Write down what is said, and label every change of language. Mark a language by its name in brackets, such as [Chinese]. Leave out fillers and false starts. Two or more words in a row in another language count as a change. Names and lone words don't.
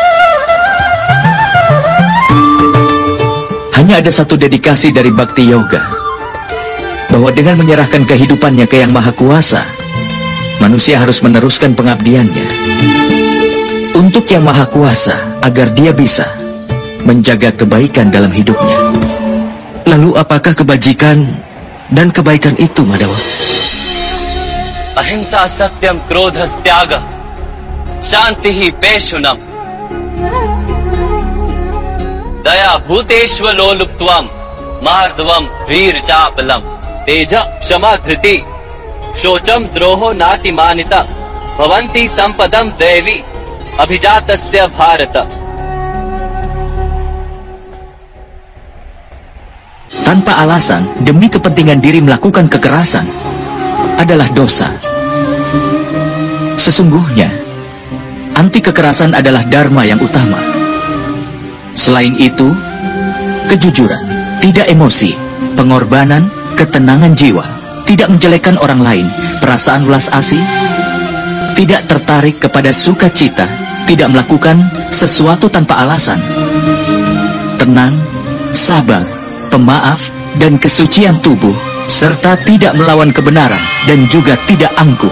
[Indonesian] Hanya ada satu dedikasi dari Bhakti Yoga, bahwa dengan menyerahkan kehidupannya ke Yang Maha Kuasa, manusia harus meneruskan pengabdiannya untuk Yang Maha Kuasa agar dia bisa menjaga kebaikan dalam hidupnya. Lalu apakah kebajikan dan kebaikan itu, Madhawa? [Sanskrit] अहिंसा सत्यम् क्रोधस् त्याग शान्तिः पैशुनम् दया भूतेष्व लोलुप्त्वम् मार्दवम् ह्रीर् चापलम् तेज क्षमा धृति शौचम् द्रोहो नाति मानिता भवन्ति सम्पदम् दैवी अभिजातस्य भारत. [Indonesian] Tanpa alasan, demi kepentingan diri melakukan kekerasan adalah dosa. Sesungguhnya, anti kekerasan adalah dharma yang utama. Selain itu, kejujuran, tidak emosi, pengorbanan, ketenangan jiwa, tidak menjelekkan orang lain, perasaan welas asih, tidak tertarik kepada sukacita, tidak melakukan sesuatu tanpa alasan, tenang, sabar, pemaaf, dan kesucian tubuh, serta tidak melawan kebenaran dan juga tidak angkuh.